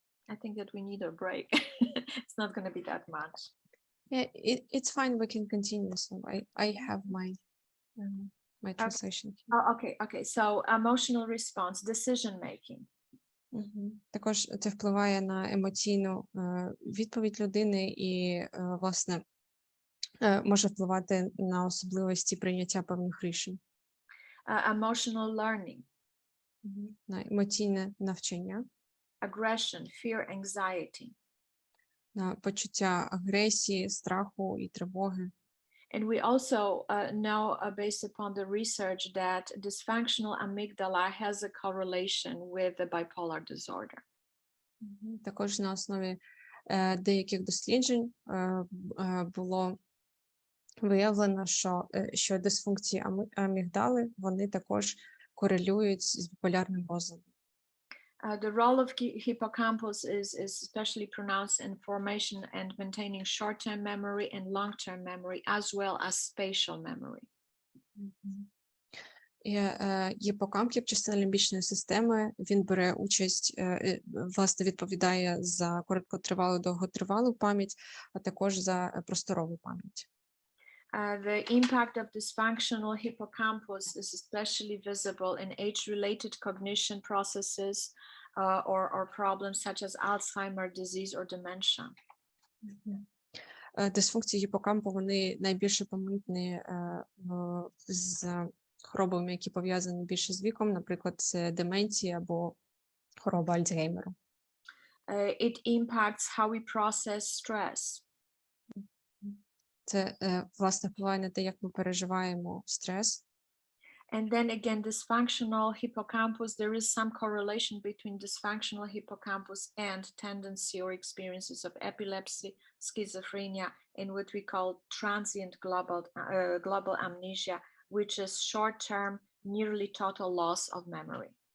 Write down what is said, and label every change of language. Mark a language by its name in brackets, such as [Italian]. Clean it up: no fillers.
[English] I think that we need a break. It's not going to be that much. Yeah, it's fine. We can continue. So I have my translation. Oh, okay. So emotional response, decision making. [Ukrainian] Також це впливає на емоційну відповідь людини і, власне, може впливати на особливості прийняття певних рішень. [English] Emotional learning. [Ukrainian] На емоційне навчання. [English] Aggression, fear, anxiety. [Ukrainian] На почуття агресії, страху і тривоги. [English] And we also know, based upon the research, that dysfunctional amygdala has a correlation with the bipolar disorder. [Ukrainian] Також на основі деяких досліджень було виявлено, що дисфункції амігдали, вони також корелюють з біполярним розладом. [English] The role of hippocampus is especially pronounced in formation and maintaining short-term memory and long-term memory, as well as spatial memory. [Ukrainian] Гіпокамп, як частина лімбічної системи, він бере участь, власне, відповідає за короткотривалу, довготривалу пам'ять, а також за просторову пам'ять. [English] The impact of dysfunctional hippocampus is especially visible in age-related cognition processes or problems such as Alzheimer's disease or dementia. [Ukrainian] Дисфункції гіпокампу, вони найбільше помітні з хворобами, які пов'язані більше з віком, наприклад, це деменція або хвороба Альцгеймера. [English] It impacts how we process stress. [Ukrainian] Це, власне, впливає на те, як ми переживаємо стрес. [English] And then again, dysfunctional hippocampus, there is some correlation between dysfunctional hippocampus and tendency or experiences of epilepsy, schizophrenia, and what we call transient global amnesia, which is short-term, nearly total loss of memory.